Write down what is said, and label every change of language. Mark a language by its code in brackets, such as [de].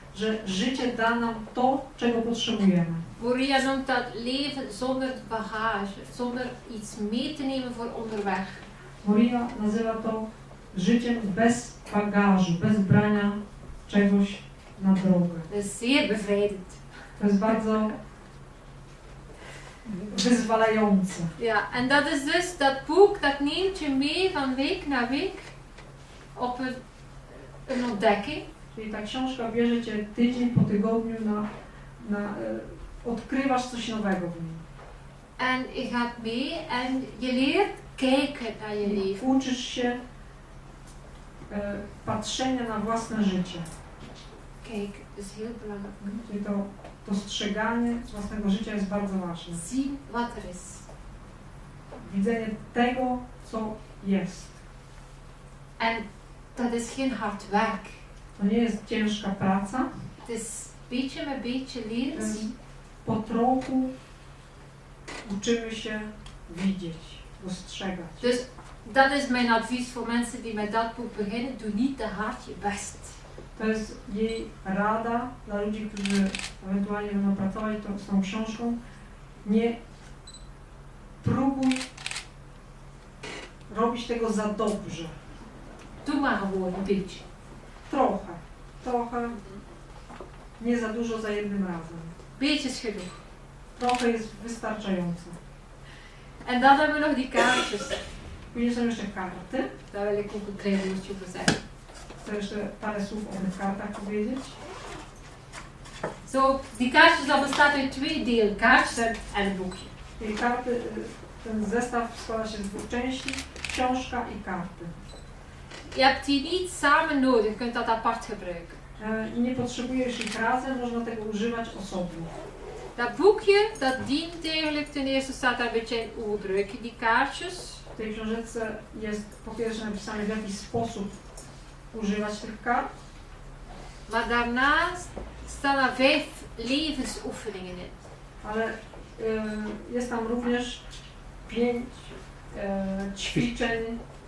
[pl] że życie da nam to, czego potrzebujemy. [nl] Moria noemt dat leven zonder bagage. Zonder iets mee te nemen voor onderweg. [pl] Moria nazywa to życiem bez bagażu, bez brania czegoś na drogę. [nl] Dat is zeer bevrijdend. [pl] To jest bardzo wyzwalające. [nl] Ja, en dat is dus dat boek dat neemt je mee van week naar week op een ontdekking. [pl] Czyli ta książka bierze cię tydzień po tygodniu odkrywasz coś nowego w nim. [nl] En je gaat mee en je leert kijken naar je leven. [pl] Uczysz się patrzenia na własne życie. [nl] Kijk, dat is heel belangrijk. [pl] Czyli to dostrzeganie własnego życia jest bardzo ważne. [nl] Zien wat er is. [pl] Widzenie tego, co jest. [nl] En dat is geen hard werk. [pl] To nie jest ciężka praca. [nl] Het is beetje met beetje leren zien. [pl] Po trochu uczymy się widzieć, dostrzegać. [nl] Dus dat is mijn advies voor mensen die met dat boek beginnen. Doe niet te hard je best. [pl] To jest jej rada dla ludzi, którzy ewentualnie będą pracować z tą książką. Nie próbuj robić tego za dobrze. [nl] Doe maar gewoon een beetje. [pl] Trochę. Nie za dużo za jednym razem. [nl] Beetje is genoeg. [pl] Trochę jest wystarczające. [nl] En dan hebben we nog die kaartjes. [pl] Później są jeszcze karty. [nl] Daar wil ik ook een klein woordje over zeggen. [pl] Chcę jeszcze parę słów o tych kartach powiedzieć. [nl] Zo, die kaartjes dat bestaat uit twee delen. Kaartjes en een boekje. [pl] I karty, ten zestaw składa się z dwóch części. Książka i karty. [nl] Je hebt die niet samen nodig. Je kunt dat apart gebruiken. [pl] I nie potrzebujesz ich razem, można tego używać osobno. [nl] Dat boekje, dat dient eigenlijk, ten eerste staat daar een beetje in hoe gebruik je die kaartjes. [pl] W tej książeczce jest po pierwsze napisane, w jaki sposób używać tych kart, [nl] Maar daarnaast staan er 5 levensoefeningen in. [pl] ale jest tam również 5 ćwiczeń,